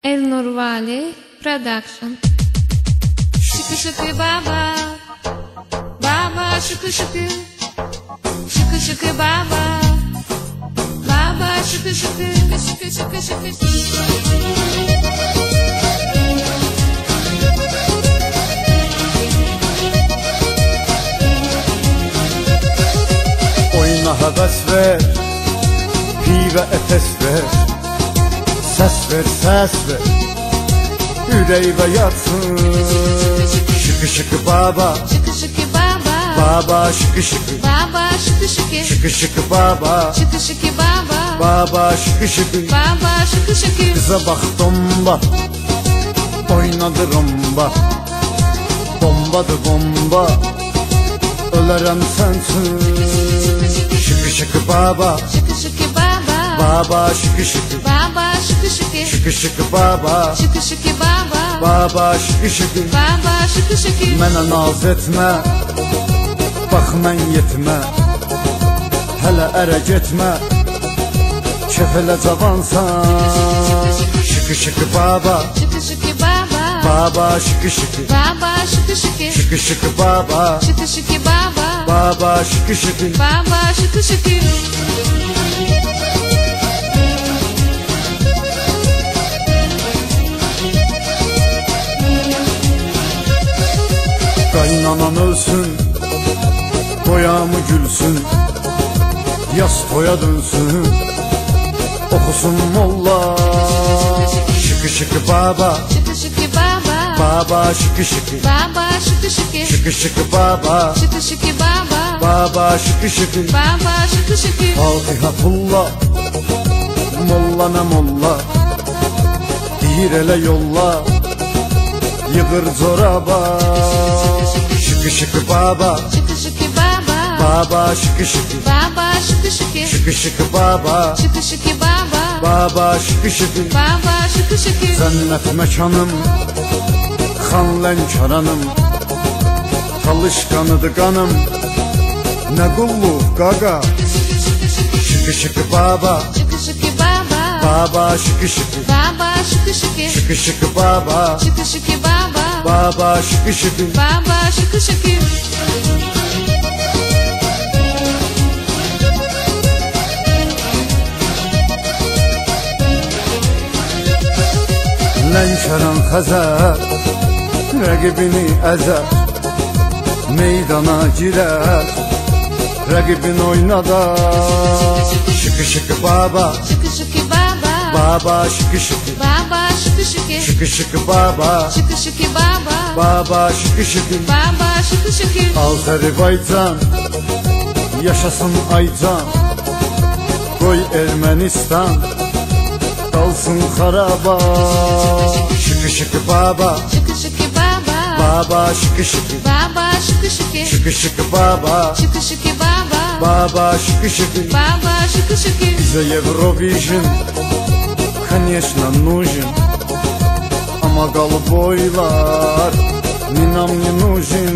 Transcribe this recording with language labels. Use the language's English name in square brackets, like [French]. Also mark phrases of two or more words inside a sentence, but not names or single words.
[Azerbaijani] Nurvali Production. Şıkı şıkı baba, baba şıkı şıkı, şıkı şıkı baba, baba şıkı şıkı, şıkı şıkı şıkı. Oyna həvəs ver, pivə əfəs ver, səs ver, səs ver, ürəyimə yatsın. Şıkı şıkı baba, Şıkı şıkı baba, baba şıkı şıkı, baba şıkı şıkı, şıkı şıkı baba, şıkı şıkı baba, baba şıkı şıkı. baba şıkı şıkı. Kıza bax domba, oynadı romba, bombadır bomba, ölərəm sənsin. Şıkı şıkı baba, Şıkı şıkı baba, baba şıkı şıkı, baba şıkı şıkı, şıkı şıkı baba, şıkı şıkı baba, baba şıkı şıkı. baba şıkı şıkı. Mənə naz etmə, bax mən yetmə, hələ ərə getmə, kefələ cavansan. Şıkı şıkı baba, Şıkı şıkı baba, baba şıkı şıkı, baba şıkı şıkı, şıkı şıkı baba, şıkı şıkı baba, baba şıkı şıkı. baba şıkı şıkı. Qaynanan ölsün, boyamı gülsün, yaz toya dönsün, okusun molla. Şıkı şıkı baba, Şıkı şıkı baba, baba şıkı şıkı, baba şıkı şıkı, şıkı şıkı baba, şıkı şıkı baba, baba şıkı şıkı. baba şıkı şıkı. Fatiha pulla, molla ne molla, deyir elə yolla, yığır zoraba. Şıkı şıkı baba, Şıkı şıkı baba, baba şıkı şıkı, baba şıkı şıkı, şıkı şıkı baba, şıkı şıkı baba, baba şıkı şıkı. baba şıkı şıkı. Cennet mekanım, xan lənkaranım, talışkanıdır qanım, nə qulluq qaqa. Şıkı şıkı baba, Şıkı şıkı baba, baba şıkı şıkı, baba şıkı şıkı, şıkı şıkı baba, şıkı şıkı baba, baba şıkı şıkı. baba şıkı şıkı. Lənkaran Xəzər, rəqibini əzər, meydana girər, rəqibin oynadar. Şıkı şıkı baba, Şıkı şıkı baba, baba şıkı şıkı, baba şıkı şıkı, şıkı şıkı baba, şıkı şıkı baba, baba şıkı şıkı. baba şıkı şıkı. Azərbaycan, yaşasın Aycan, qoy Ermənistan, qalsın xaraba. Şıkı şıkı baba, Şıkı şıkı baba, baba şıkı şıkı, baba şıkı şıkı, şıkı şıkı baba, şıkı şıkı baba, baba şıkı şıkı. baba şıkı şıkı. Bizə Eurovision, [Russian] конечно, нужен, [Azerbaijani] ama qalıb oylar, ninam [Russian] не нужен.